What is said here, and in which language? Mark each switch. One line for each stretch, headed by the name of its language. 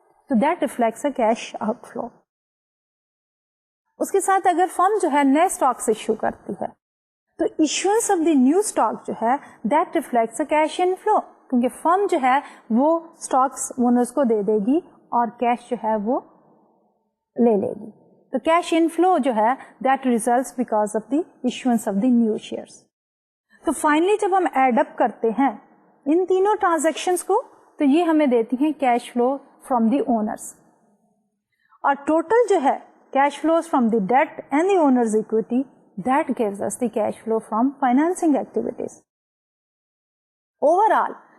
Urdu: تو
English: That reflects a cash outflow.
Urdu: اس کے ساتھ اگر فرم جو ہے نئے اسٹاکس ایشو کرتی ہے تو
English: issuance of the new stock
Urdu: جو ہے
English: that reflects a cash inflow,
Urdu: کیونکہ فرم جو ہے وہ اسٹاکس اونرز کو دے دے گی اور کیش جو ہے وہ لے لے گی.
English: تو cash inflow جو ہے that results because of the issuance of the new shares.
Urdu: تو فائنلی جب ہم ایڈ اپ کرتے ہیں ان تینوں ٹرانزیکشنز کو تو یہ ہمیں دیتی ہیں
English: Cash flow from the owners. اور total جو ہے cash flows from the debt and the owners equity that gives us the cash flow from financing activities. Overall